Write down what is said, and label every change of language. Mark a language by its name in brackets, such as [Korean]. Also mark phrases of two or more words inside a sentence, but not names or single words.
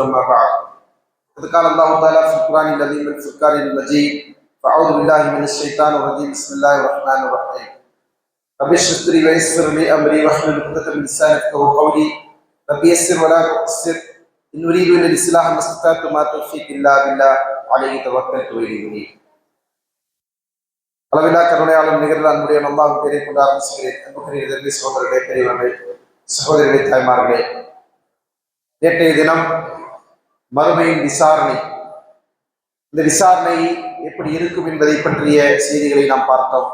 [Arabic] أما بعد، قد قال الله تعالى في القرآن العظيم والفرقان المجيد: فأعوذ بالله من الشيطان الرجيم. بسم الله الرحمن الرحيم. رب اشرح لي ويسر لي امري واحلل عقدة من لساني يفقهوا قولي. رب يسر ولا تعسر ان اريد الا الاصلاح ما استطعت وما توفيقي الا بالله عليه توكلت واليه انيب. [Tamil] அளவில்லா கருணையாளன் நிகழ்ந்த அன்புடைய அல்லாஹ் பேரை கொண்டு ஆரம்பிச்சுகிறேன். அன்புக்குரிய சகோதரர்களே, பெரியவர்களே, சகோதரிகளே, தாய்மார்களே, நேற்றைய தினம் மறுமையின் விசாரணை, இந்த விசாரணை எப்படி இருக்கும் என்பதை பற்றிய செய்திகளை நாம் பார்த்தோம்.